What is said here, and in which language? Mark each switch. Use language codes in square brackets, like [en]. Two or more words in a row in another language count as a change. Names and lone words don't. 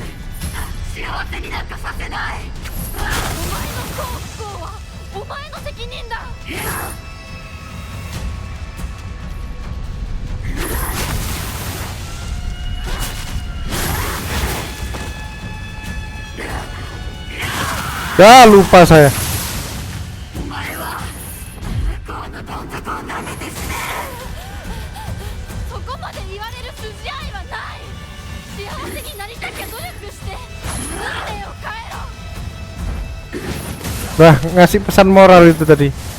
[ja] 幸せになんかさせない。お前の幸不幸はお前の責任だ。 [id] Ya, lupa saya. [ja] お前は向こうのどん底をなめて死ね。そこまで言われる筋合いはない。幸せになりたきゃ努力して運命を変えろ。 [id] Nah, ngasih pesan moral itu tadi.